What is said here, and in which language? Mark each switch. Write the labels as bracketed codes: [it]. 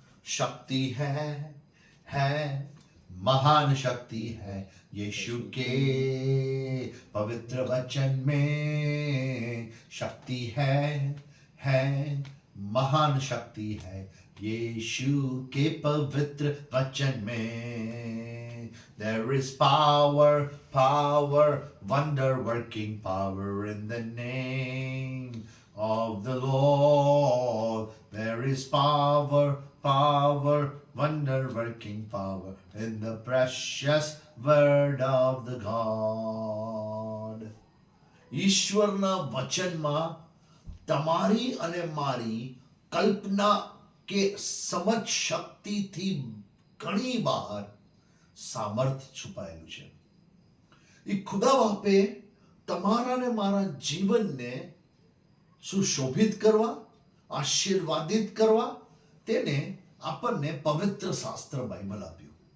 [hi] शक्ति है महान शक्ति है यीशु के पवित्र वचन में. शक्ति है महान शक्ति है यीशु के पवित्र वचन में. [en] There is power, wonder working power in the name of the Lord. There is power, wonder working power in the precious word of the God. [gu] ઈશ્વરના વચનમાં તમારી અને મારી કલ્પના કે સમજ શક્તિથી ઘણી બહાર સામર્થ્ય છુપાયેલું છે. એ ખુદા બાપે તમારા ને મારા જીવનને સુશોભિત કરવા, આશીર્વાદિત કરવા તેને આપણને પવિત્ર શાસ્ત્ર બાઇબલ આપ્યું.